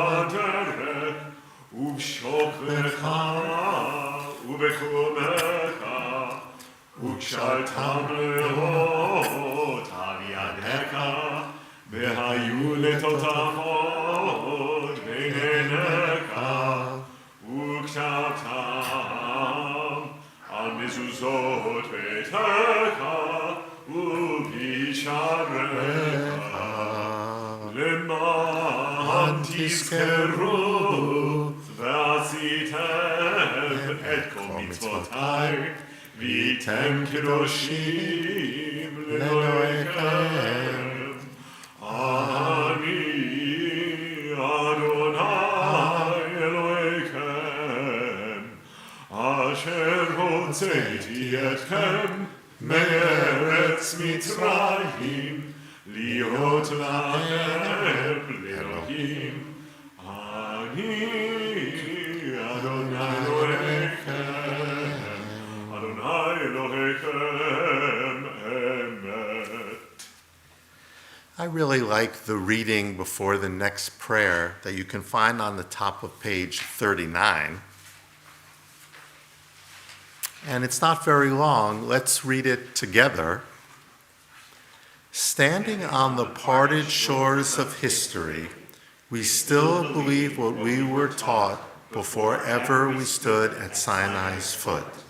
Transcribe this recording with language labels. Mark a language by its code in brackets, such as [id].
[he] b'derech u'b'shokvecha u'b'chumecha u'kshaltam le'ot al yadecha v'hayu letotachot b'einecha u'kshaltam al mezuzot beitecha u'b'isharecha למען תזכרו ועשיתם את כל מצוותיי והייתם קדושים לאלוהיכם. אני אדוני אלוהיכם אשר הוצאתי אתכם מארץ מצרים להיות לכם לאלוהים. אני אדוני אלוהיכם, אדוני אלוהיכם אמת. [en] I really like the reading before the next prayer that you can find on the top of page 39. And it's not very long. Let's read it together. Standing on the parted shores of history, we still believe what we were taught before ever we stood at Sinai's foot,